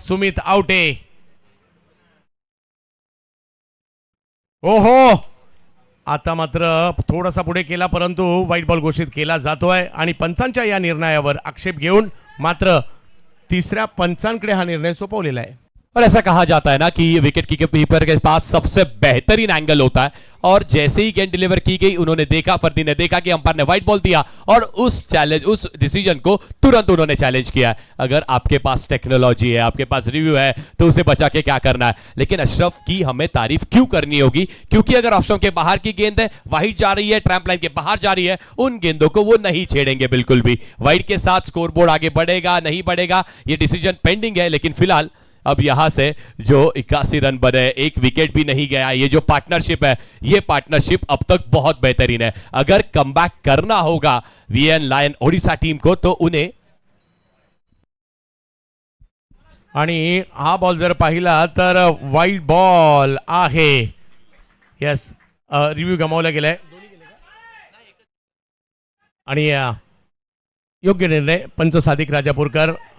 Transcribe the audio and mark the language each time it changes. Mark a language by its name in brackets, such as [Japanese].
[Marathi] सुमित आवटे. ओहो, आता मात्र थोडासा पुढे केला, परंतु व्हाईट बॉल घोषित केला जातोय आणि पंचांच्या या निर्णयावर आक्षेप घेऊन मात्र तिसऱ्या पंचांकडे हा निर्णय सोपवलेला आहे. [Hindi] और ऐसा कहा जाता है ना कि विकेट कीपर के पास सबसे बेहतरीन एंगल होता है और जैसे ही गेंद डिलीवर की गई उन्होंने देखा, फर्दी ने देखा कि अंपायर ने व्हाइट बॉल दिया और उस डिसीजन को तुरंत उन्होंने चैलेंज किया है. अगर आपके पास टेक्नोलॉजी है, आपके पास रिव्यू है, तो उसे बचा के क्या करना है. लेकिन अशरफ की हमें तारीफ क्यों करनी होगी, क्योंकि अगर ऑप्शन के बाहर की गेंद है, वाइड जा रही है, ट्रैम्प लाइन के बाहर जा रही है, उन गेंदों को वो नहीं छेड़ेंगे बिल्कुल भी. वाइड के साथ स्कोरबोर्ड आगे बढ़ेगा नहीं बढ़ेगा ये डिसीजन पेंडिंग है, लेकिन फिलहाल अब यहां से जो 81 रन बने, एक विकेट भी नहीं गया. ये जो पार्टनरशिप है, ये पार्टनरशिप अब तक बहुत बेहतरीन है. अगर कमबैक करना होगा वीएन लायन ओडिशा टीम को तो उन्हें. [Marathi] आणि हा बॉल जर पाहिला तर वाईट बॉल आहे. यस, रिव्ह्यू गमावला गेलाय आणि योग्य निर्णय पंच सादिक राजापूरकर.